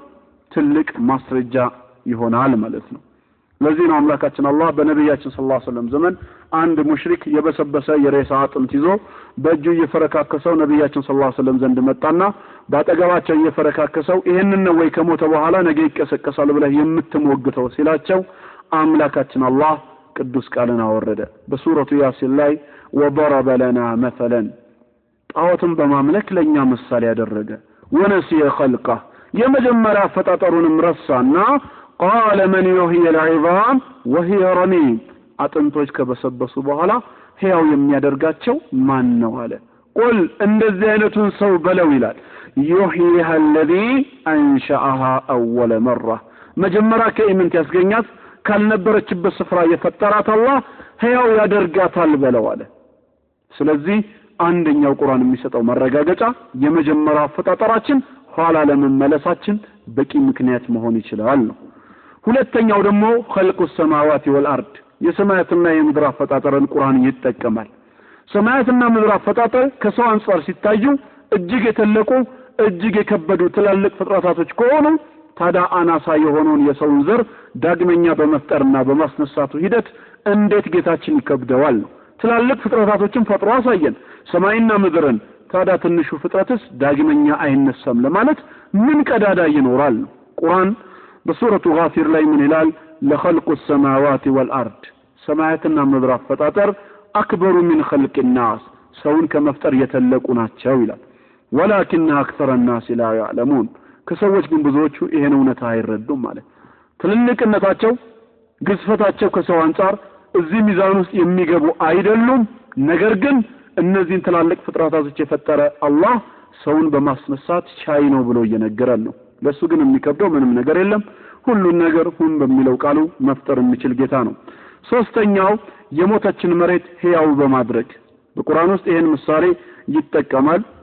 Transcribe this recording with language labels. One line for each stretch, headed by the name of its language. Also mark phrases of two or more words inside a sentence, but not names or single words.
Amharic: ትልቅ ማስረጃ ይሆናል ማለት ነው። ለዚህ ነው አምላካችን አላህ በነብያችን ሰለላሁ ዐለይሂ ወሰለም ዘመን አንድ ሙሽሪክ የበሰበሰ የሬሳ አጥንት ይዞ በእጁ እየፈረካከሰው ነብያችን ሰለላሁ
Arabic: عليه وسلم
Amharic: ዘንድ መጣና ባጠገባቸው እየፈረካከሰው ይሄንን ነው ወይ ከሞተ በኋላ ነገ ይቀሰቀሳል ብለህ የምትሞግተው ሲላቸው አምላካችን አላህ ቅዱስ ቃልን አወረደ በሱረቱ ያሲን ላይ
Arabic: وضرب لنا مثلا
Amharic: ጣዖትን በማምለክ ለኛ ምሳሌ ያደረገ
Arabic: ونسي خلقه
Amharic: የመጀመሪያ ፈጣጠሩንም ረሳና
Arabic: قال من يحيي العظام وهي رميم
Amharic: አጥንቶች ከበሰበሱ በኋላ ሕያው የሚያደርጋቸው ማን ነው አለ ቁል እንደዚህ አይነቱን ሰው በለው ይላል
Arabic: يحييها الذي انشأها اول مره
Amharic: መጀመሪያ ከኢምንት ያስገኛት ካልነበረችበት ስፍራ የፈጠራት አላህ ሕያው ያደርጋታል በለው አለ ስለዚህ አንደኛው ቁርአን የሚሰጠው መረጋገጫ የመጀመሪያ አፈጣጠራችን ኋላ ለመመለሳችን በቂ ምክንያት መሆን ይችላል ነው ሁለተኛው ደግሞ
Arabic: خلق السماوات والارض
Amharic: የሰማያትና የምድር አፈጣጠርን ቁርአን ይጠቀማል ሰማያትና ምድር አፈጣጠር ከሰው አንፃር ሲታዩ እጅግ የተለቁ እጅግ የከበዱ ትላልቅ ፍጥረታቶች ከሆኑ ታዲያ አናሳ የሆነውን የሰውን ዘር ዳግመኛ በመፍጠርና በማስነሳቱ ሂደት እንዴት ጌታችን ይከብደዋል ትላልቅ ፍጥረታቶችን ፈጥሮ አሳየን ሰማይና ምድርን ታዲያ ትንሹ ፍጥረትስ ዳግመኛ አይነሳም ለማለት ምን ቀዳዳ ይኖራል ቁርአን በሱረቱ ጋፊር ላይ ምን ይላል
Arabic: لخلق السماوات والارض
Amharic: ሰማያትና ምድር አፈጣጠር አክበሩ
Arabic: من خلق الناس
Amharic: ሰውን ከመፍጠር የተለቁ ናቸው ይላል
Arabic: ولكن اكثر الناس لا يعلمون
Amharic: ከሰዎች ግን ብዙዎቹ ይሄን እውነት አይረዱም ማለት ትልልቅነታቸው ግዝፈታቸው ከሰው አንፃር እዚህ ሚዛን ውስጥ የሚገቡ አይደሉም ነገር ግን እነዚህን ትላልቅ ፍጥረታቶች የፈጠረ አላህ ሰውን በማስነሳት ቻይ ነው ብሎ እየነገረን ነው ለሱ ግን የሚከብደው ምንም ነገር የለም ሁሉን ነገር ሁን በሚለው ቃሉ መፍጠር የሚችል ጌታ ነው ሶስተኛው የሞተችን መሬት ሕያው በማድረግ በቁርአን ውስጥ ይሄን ምሳሌ ይጠቀማል